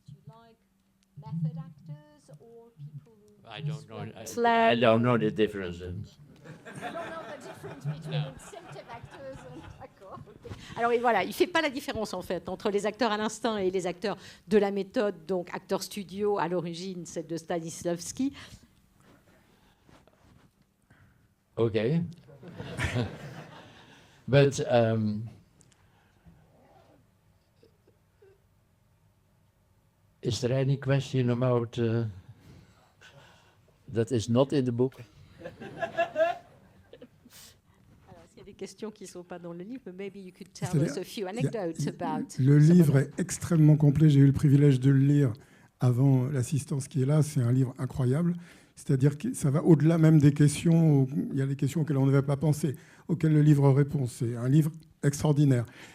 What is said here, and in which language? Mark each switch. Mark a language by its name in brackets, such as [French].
[English] Do you like method actors or people who I don't know. slam? I don't know the difference. You don't know the difference between instinctive actors and... [French] D'accord. Okay. Alors voilà, il ne fait pas la différence en fait entre les acteurs à l'instinct et les acteurs de la méthode, donc acteurs studio à l'origine, c'est de Stanislavski. [English] Okay. But is there any question about that is not in the book? [French] Alors, s'il y a des questions qui ne sont pas dans le livre, [English] maybe you could tell us a few anecdotes about... [French] Le livre est extrêmement complet. J'ai eu le privilège de le lire avant l'assistance qui est là. C'est un livre incroyable. C'est-à-dire que ça va au-delà même des questions. Il y a des questions auxquelles on n'avait pas pensé, auxquelles le livre répond. C'est un livre extraordinaire.